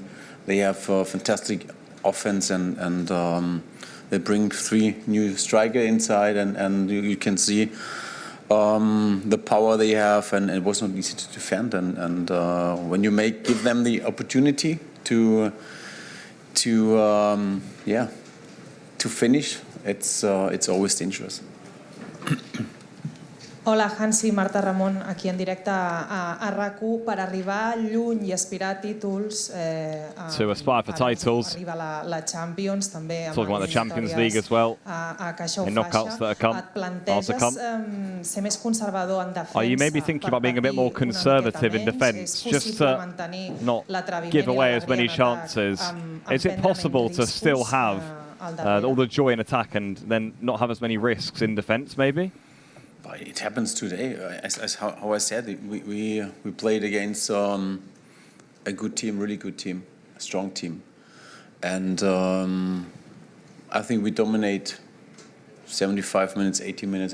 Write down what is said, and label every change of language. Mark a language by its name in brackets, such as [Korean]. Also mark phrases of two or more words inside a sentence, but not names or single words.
[English] They have fantastic offense and they bring 3 new strikers inside and you can see the power they have, and it was not easy to defend. And when you give them the opportunity to finish, it's always dangerous. [Catalan] Hola, Hansi, Marta Ramon, aquí en directe a RAC1 per arribar lluny i aspirar a títols. [English] To aspire for titles. [Catalan] Arriba la Champions, també amb [English] talking about the Champions League as well. In knockouts that are come. [Catalan] Et planteges ser més conservador en defensa. [English] Are you maybe thinking about being a bit more conservative in defence, just to not give away as many chances? Is it possible to still have all the joy in attack and then not have as many risks in defence, maybe? It happens today. As how I said, we played against a good team, really good team, a strong team, and I think we dominate 75 minutes, 80 minutes.